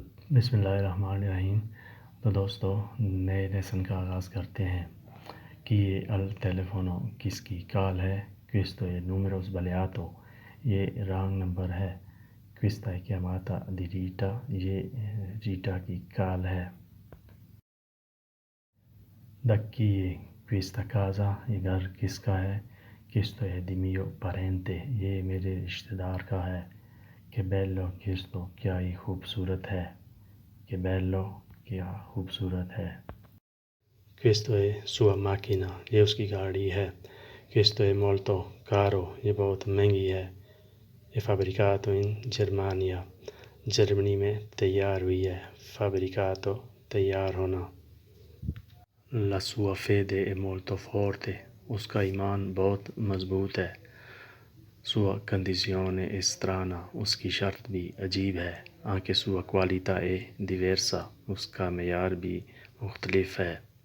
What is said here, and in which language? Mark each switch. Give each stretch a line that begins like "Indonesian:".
Urdu: بسم اللہ الرحمن الرحیم۔ تو دوستو، نئے لیسن کا آغاز کرتے ہیں کہ یہ الٹیلیفونو کس کی کال ہے.
Italian: questo è numero sbagliato.
Urdu: یہ رانگ نمبر ہے.
Italian: questa è chiamata di Rita.
Urdu: یہ ریٹا کی کال ہے.
Italian: da chi è questa casa.
Urdu: یہ گھر کس کا ہے.
Italian: questo è di mio parente.
Urdu: یہ میرے رشتہ دار کا ہے.
Italian: che bello questo.
Urdu: کیا ہی خوبصورت ہے.
Italian: che bello
Urdu: کیا خوبصورت ہے.
Italian: questo è sua macchina.
Urdu: یہ اس کی گاڑی ہے.
Italian: questo è molto caro.
Urdu: یہ بہت مہنگی ہے.
Italian: è fabbricato in Germania.
Urdu: جرمنی میں تیار ہوئی ہے. fabbricato تیار ہونا.
Italian: la sua fede è molto forte.
Urdu: اس کا ایمان بہت مضبوط ہے.
Italian: sua condizione è strana.
Urdu: اس کی شرط بھی عجیب ہے.
Italian: anche sua qualità è diversa.
Urdu: اس کا معیار بھی مختلف ہے.